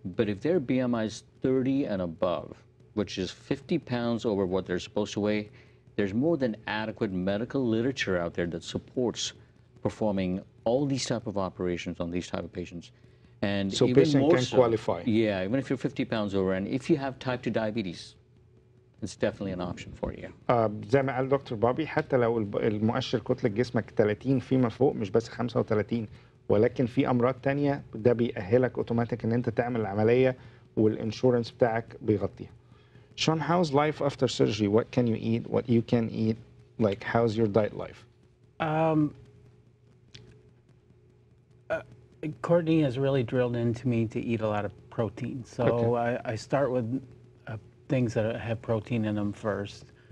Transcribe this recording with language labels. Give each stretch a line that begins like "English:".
English: But if their BMI is 30 and above, which is 50 pounds over what they're supposed to weigh, there's more than adequate medical literature out there that supports performing all these type of operations on these type of patients. And so even patient more can so, qualify. Yeah, even if you're 50 pounds over, and if you have type 2 diabetes, it's definitely an option for you.
Arabic: زي ما قال دكتور بابي، حتى لو المؤشر كتلة جسمك 30 فيما فوق، مش بس 35، ولكن في امراض تانية، ده بيأهلك اوتوماتيك ان انت تعمل العملية والانشورنس بتاعك بيغطيها.
English: Sean, how's life after surgery? What can you eat? What you can eat? Like, how's your diet life? Courtney has really drilled into me to eat a lot of protein. So Okay. I start with things that have protein in them first.